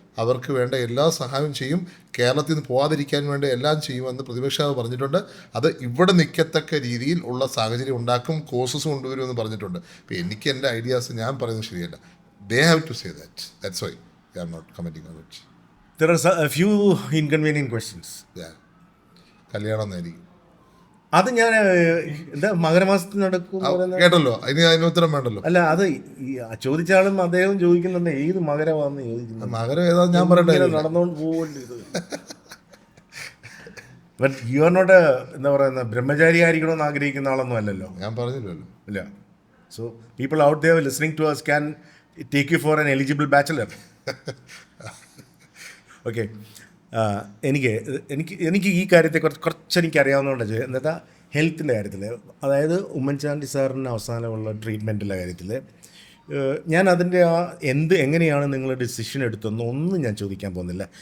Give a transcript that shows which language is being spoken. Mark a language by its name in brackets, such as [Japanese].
[Malayalam] അവർക്ക് വേണ്ട എല്ലാ സഹായവും ചെയ്യും, കേരളത്തിൽ നിന്ന് പോകാതിരിക്കാൻ വേണ്ട എല്ലാം ചെയ്യുമെന്ന് പ്രതിപക്ഷ നേതാവ് പറഞ്ഞിട്ടുണ്ട്. അത് ഇവിടെ നിൽക്കത്തക്ക രീതിയിൽ ഉള്ള സാഹചര്യം ഉണ്ടാക്കും, കോഴ്സസ് കൊണ്ടുവരുമെന്ന് പറഞ്ഞിട്ടുണ്ട്. അപ്പോൾ എനിക്ക് എൻ്റെ ഐഡിയാസ് ഞാൻ പറയുന്നത് ശരിയല്ല. [English] They have to say that. That's why I am not commenting on it. There are a few inconvenient questions. [Malayalam] കല്യാണം എന്നായിരിക്കും. അത് ഞാൻ എന്താ മകരമാസത്തിൽ നടക്കും കേട്ടല്ലോ, അതിന് ഉത്തരം വേണ്ടല്ലോ. അല്ല, അത് ഈ ചോദിച്ച ആളും അദ്ദേഹം ചോദിക്കുന്നുണ്ട് ഏത് മകരമാണെന്ന് ചോദിക്കുന്നത്. മകരം ഏതാ ഞാൻ പറയട്ടെ, നടന്നുകൊണ്ട് പോകേണ്ടി ഇത്. [English] but you are not [Malayalam] എന്താ പറയുന്ന ബ്രഹ്മചാരി ആയിരിക്കണമെന്ന് ആഗ്രഹിക്കുന്ന ആളൊന്നും അല്ലല്ലോ. ഞാൻ പറഞ്ഞില്ലല്ലോ. ഇല്ല. [English] So people out there listening to us can take you for an eligible bachelor. Okay. [Malayalam] എനിക്ക് ഈ കാര്യത്തെ കുറച്ച് എനിക്കറിയാവുന്നതുകൊണ്ട് എന്താ ഹെൽത്തിൻ്റെ കാര്യത്തിൽ, അതായത് ഉമ്മൻചാണ്ടി സാറിന് അവസാനമുള്ള ട്രീറ്റ്മെൻറ്റിൻ്റെ കാര്യത്തിൽ ഞാൻ അതിൻ്റെ എങ്ങനെയാണ് നിങ്ങൾ ഡിസിഷൻ എടുത്തതെന്ന് ഒന്നും ഞാൻ ചോദിക്കാൻ പോകുന്നില്ല.